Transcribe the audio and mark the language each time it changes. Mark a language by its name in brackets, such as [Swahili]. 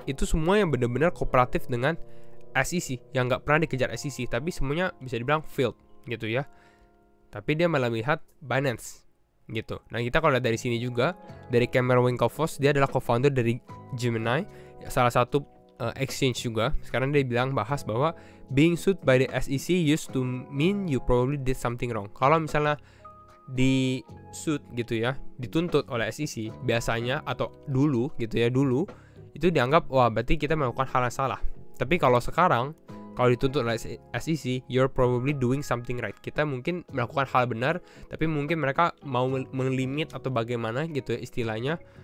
[Indonesian] Itu semua yang benar-benar kooperatif dengan SEC, yang nggak pernah dikejar SEC, tapi semuanya bisa dibilang failed gitu ya. Tapi dia malah melihat Binance gitu. Nah, kita kalau lihat dari sini juga, dari Cameron Winklevoss, dia adalah co-founder dari Gemini, salah satu exchange juga. Sekarang dia bahas bahwa [English] being sued by the SEC used to mean you probably did something wrong. [Indonesian] Kalau misalnya di sued gitu ya, dituntut oleh SEC biasanya, atau dulu gitu ya, dulu itu dianggap wah berarti kita melakukan hal yang salah. Tapi kalau sekarang, kalau dituntut oleh SEC, [English] you're probably doing something right. [Indonesian] Kita mungkin melakukan hal benar, tapi mungkin mereka mau melimit atau bagaimana gitu ya istilahnya.